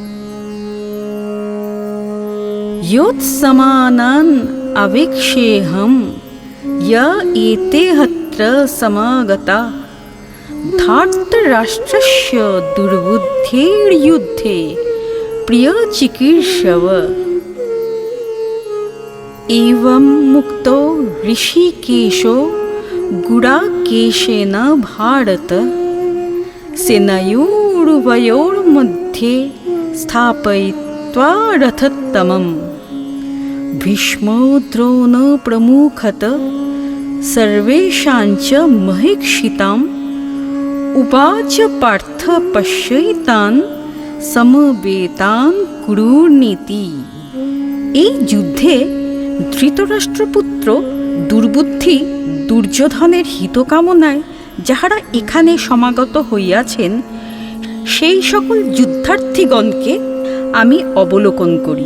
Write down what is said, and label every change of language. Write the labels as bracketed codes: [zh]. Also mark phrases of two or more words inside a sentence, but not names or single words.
[sa] ইয়ৎ সমানান আবেক্ষেহম ইয়া এতে হত্র সমাগতা ধার্তরাষ্ট্রস্য দুর্বুদ্ধের যুদ্ধে প্রিয় চিকীর্ষব। एवं मुक्तो ऋषिकेशो गुडाकेशेन भारत सेनयोरुभयोर्मध्ये स्थापयित्वा रथोत्तमम् भीष्मो द्रोणो प्रमुखत सर्वेषाञ्च महीक्षिताम् उवाच पार्थ पश्यैतान् समवेतान् कुरुनीति। [bn] এই যুদ্ধে ধৃতরাষ্ট্রপুত্র দুর্বুদ্ধি দুর্যোধনের হিতকামনায় যাহারা এখানে সমাগত হইয়াছেন, সেই সকল যুদ্ধার্থীগণকে আমি অবলোকন করি।